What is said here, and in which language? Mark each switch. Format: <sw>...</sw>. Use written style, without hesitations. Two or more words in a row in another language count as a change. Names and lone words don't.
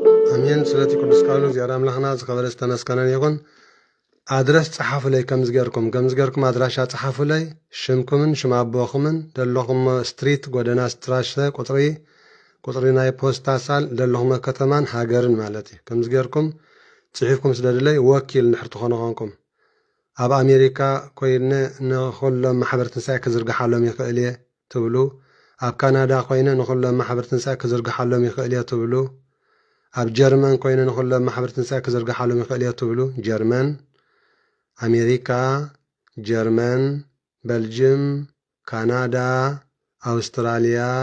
<ti>አሜን። ስለቲ ቅዱስ ቃሉ እግዚአብሔር አምላኽና ዝኸበረ ዝተመስገነ ይኹን። አድረስ ጸሓፉ ላይ ከምዝገርኩም አድራሻ ጸሓፉ ላይ ሽምኩምን ሽም አቦኹምን ደለኹም ስትሪት ጎደና ስትራሸ ቁጥሪ ናይ ፖስታ ሳል ደለኹም ከተማን ሃገርን ማለት እዩ። ከምዝገርኩም ጽሒፍኩም ስለደለይ ወኪል ንድሕር ትኾኑ ኾንኩም ኣብ አሜሪካ ኮይነ ንኹሎም ማሕበር ትንሣኤ ክዝርግሓሎም ይኽእል እየ ትብሉ፣ ኣብ ካናዳ ኮይነ ንኹሎም ማሕበር ትንሣኤ ክዝርግሓሎም ይኽእል እየ ትብሉ፣ ኣብ ጀርመን ኮይነ ንኹሎም ማሕበር ትንሣኤ ክዝርግሓሎም ይኽእል እየ ትብሉ። ጀርመን፣ አሜሪካ፣ ጀርመን፣ ቤልጅየም፣ ካናዳ፣ አውስትራሊያ፣</ti>